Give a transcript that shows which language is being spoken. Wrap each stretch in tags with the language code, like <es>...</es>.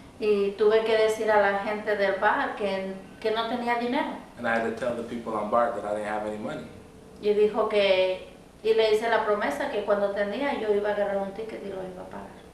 <es>Y tuve que decir a la gente del bar que no tenía dinero.</es> <en>And I had to tell the people on bar that I didn't have any money.</en> <es>Y le hice la promesa que cuando tenía yo iba a agarrar un ticket y lo iba a pagar.</es>